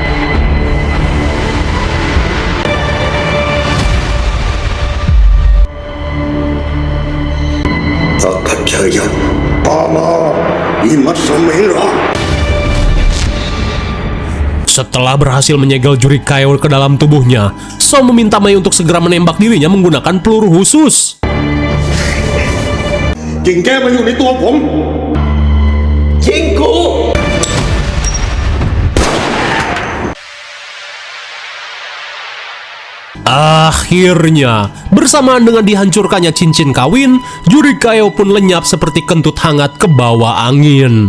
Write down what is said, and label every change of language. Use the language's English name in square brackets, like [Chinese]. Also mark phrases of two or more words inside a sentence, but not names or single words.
[Indonesian] Setelah berhasil menyegel juri Kaeo ke dalam tubuhnya, Som meminta Mei untuk segera menembak dirinya menggunakan peluru khusus. [Thai] กิ่งแก้มันอยู่ในตัวผมยิงกู [Indonesian] Akhirnya, bersamaan dengan dihancurkannya cincin kawin, juri Kaeo pun lenyap seperti kentut hangat ke bawah angin.